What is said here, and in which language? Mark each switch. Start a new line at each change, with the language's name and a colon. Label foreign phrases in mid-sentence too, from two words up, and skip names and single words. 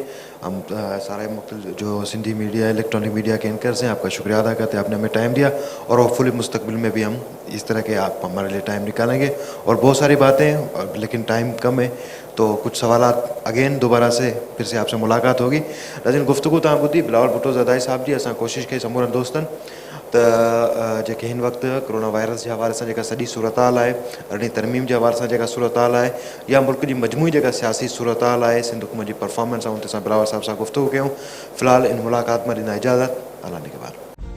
Urdu: ہم سارے مختلف جو سندھی میڈیا، الیکٹرانک میڈیا کے اینکرز ہیں، آپ کا شکریہ ادا کرتے ہیں. آپ نے ہمیں ٹائم دیا اور ہوپ فلی مستقبل میں بھی ہم اس طرح کے آپ ہمارے لیے ٹائم نکالیں گے. اور بہت ساری باتیں، لیکن ٹائم کم ہے تو کچھ سوالات اگین دوبارہ سے پھر سے آپ سے ملاقات ہوگی.
Sindhi: لیکن گفتگو تاں ٻدھی بلاول بھٹو زرداری صاحب جی. اساں کوشش کئی سمورن دوستن تو जेके हिन वक़्तु कोरोना वायरस जे हवाले सां जेका सॼी सूरत-हाल आहे, अहिड़ी तरमीम जे हवाले सां जेका सूरत-हाल आहे, या मुल्क जी मजमूई जेका सियासी सूरत-हाल आहे, सिंध हुकूमत जी परफॉर्मेंस आहे, उन ते असां बिलावल साहब सां गुफ़्तगू कयूं. फ़िलहाल इन मुलाक़ात मां ॾींदा इजाज़त. अल्लाह निगहबान.